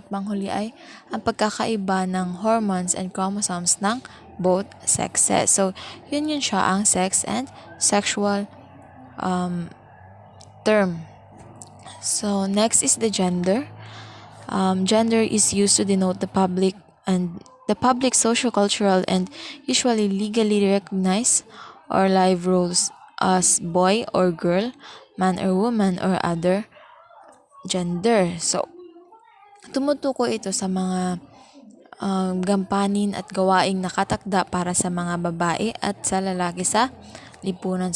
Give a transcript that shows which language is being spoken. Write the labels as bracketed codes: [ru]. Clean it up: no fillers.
[tl] At panghuli ay ang pagkakaiba ng [en] hormones and chromosomes [tl] ng both sexes. So, yun siya ang sex and sexual term. [en] So, next is the gender. Gender is used to denote the public socio-cultural and usually legally recognized or live roles as boy or girl, man or woman, or other gender. [tl] So, tumutukoy ito sa mga gampanin at gawaing nakatakda para sa mga babae at sa lalaki sa lipunan.